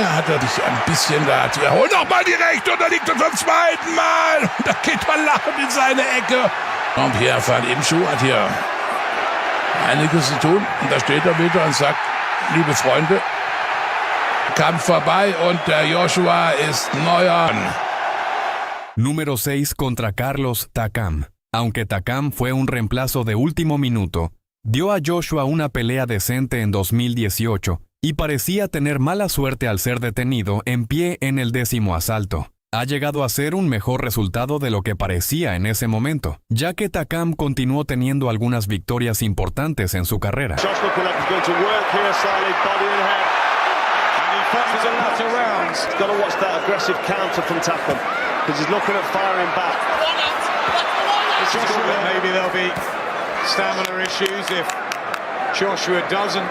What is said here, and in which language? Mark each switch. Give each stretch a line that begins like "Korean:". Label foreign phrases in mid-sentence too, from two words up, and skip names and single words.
German: Hat er sich ein bisschen da. Holt nochmal die Rechte und da liegt er zum 2. Mal. Und da geht er lachend in seine Ecke. Und Pierre van Imschu hat hier einiges zu tun. Und da steht er wieder und sagt, liebe Freunde, Kampf vorbei und der Joshua ist neuer.
Spanish: Número 6 contra Carlos Takam. Aunque Takam fue un reemplazo de último minuto, dio a Joshua una pelea decente en 2018 y parecía tener mala suerte al ser detenido en pie en el 10º asalto. Ha llegado a ser un mejor resultado de lo que parecía en ese momento, ya que Takam continuó teniendo algunas victorias importantes en su carrera.
English: Punches a lot of rounds. He's got to watch that aggressive counter from Takam because he's looking at firing back. Maybe there'll be stamina issues if Joshua doesn't.